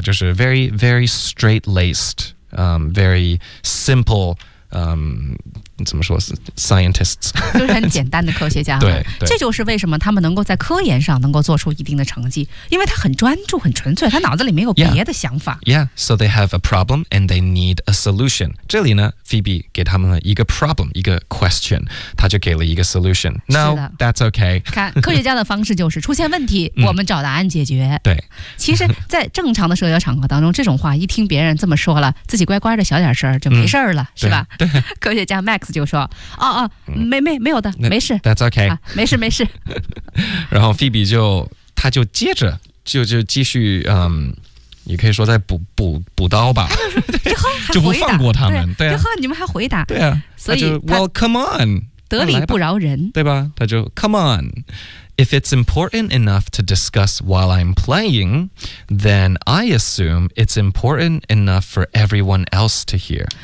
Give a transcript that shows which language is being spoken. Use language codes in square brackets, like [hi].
[zh] 就是 [en] very very straight laced, very simple。 [zh] 怎么说是 scientists 就是很简单的科学家对，这就是为什么他们能够在科研上能够做出一定的成绩，因为他很专注很纯粹，他脑子里没有别的想法 [en] yeah so they have a problem and they need a solution [zh] 这里呢 Phoebe 给他们了一个 [en] problem [zh] 一个 [en] question [zh] 他就给了一个 [en] solution no that's okay [zh] 看科学家的方式就是出现问题我们找答案解决对其实在正常的社交场合当中这种话一听别人这么说了自己乖乖的小点声就没事了、是吧对科学家 Max就说没有的没事 [en] That's okay、 [zh] 没事没事然后 Phoebe 他就接着就继续也可以说在补刀吧就不放过他们对啊就你们还回答对啊所以 [en] Well come on [zh] 得理不饶人对吧他就 [en] Come on If it's important enough to discuss while I'm playing Then I assume it's important enough for everyone else to hear